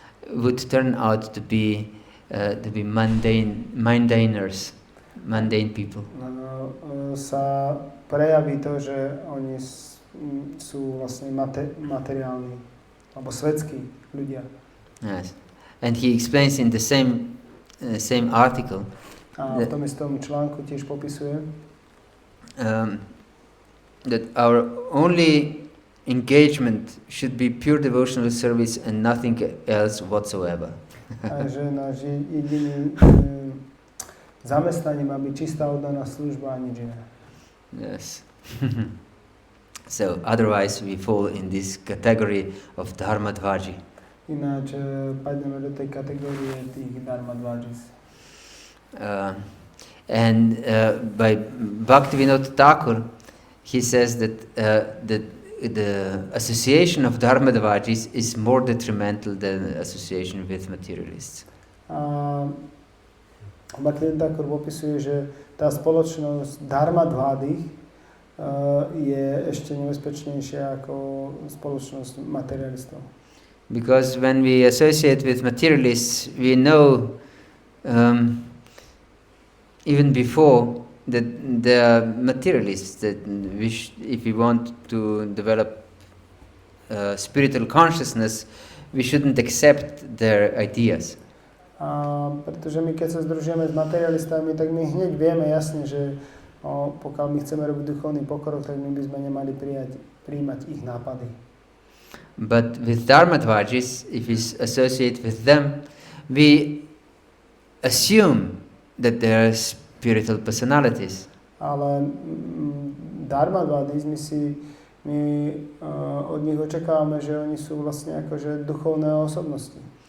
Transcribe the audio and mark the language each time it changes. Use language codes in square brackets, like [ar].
[en] would turn out to be mundane people. [sk] sa prejaví to, že oni sú vlastne materiálni alebo svetskí ľudia. [en] Yes, and he explains in the same article. [sk] A v tom istom článku tiež popisuje, [en] that our only engagement should be pure devotional service and nothing else whatsoever. [sk] a že náš jediný zamestnaním má byť čistá oddaná služba a nič iné. [en] Yes. So otherwise we fall in this category of dharma dvaji. [sk] Ináč padneme do tej kategórie tých dharma dvajis. [en] And by Bhaktivinoda Thakur, he says that the association of dharma dvajis is more detrimental than association with materialists. [sk] Bhaktivinoda Thakur popisuje, že tá spoločnosť dharma dvádych je ešte nebezpečnejšia ako spoločnosť materialistov. [en] Because when we associate with materialists, we know even before that they are materialists, that if we want to develop spiritual consciousness, we shouldn't accept their ideas. [sk] Pretože my keď sa združujeme s materialistami, tak my hneď vieme jasne, že pokiaľ my chceme robiť duchovný pokrok, tak my by sme nemali príjmať ich nápady. [en] But with dharma dvajis, if we associate with them, we assume that they are spiritual personalities. [sk] Ale dharma dvajis, my od nich očakávame, že oni sú vlastne akože duchovné osobnosti.